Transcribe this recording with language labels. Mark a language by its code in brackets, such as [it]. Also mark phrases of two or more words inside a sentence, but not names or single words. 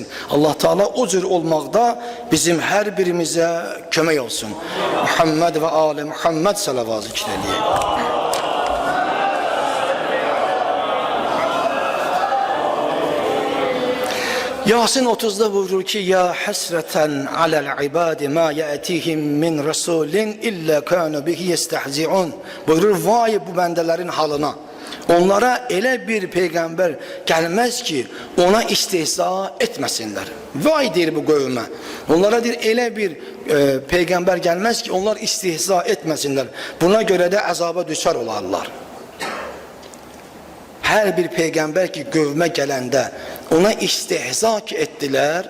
[az] Allah Teala o cür olmakta bizim her birimize kömek olsun. Muhammed ve Ali Muhammed salavat-ı zikredeyim. Yasin 30'da buyurur ki [ar] يا حسرة على العباد ما يأتيهم من رسول إلا كانوا به يستهزئون. [az] Buyurur vay bu bendelerin halına. Onlara ele bir peygamber gelmez ki ona istihza etmesinler. Vay der bu kavme. Onlara der ele bir peygamber gelmez ki onlar istihza etmesinler. Buna göre de azaba düşer olarlar. Her bir peygamber ki kavme gelende ona istihza ettiler.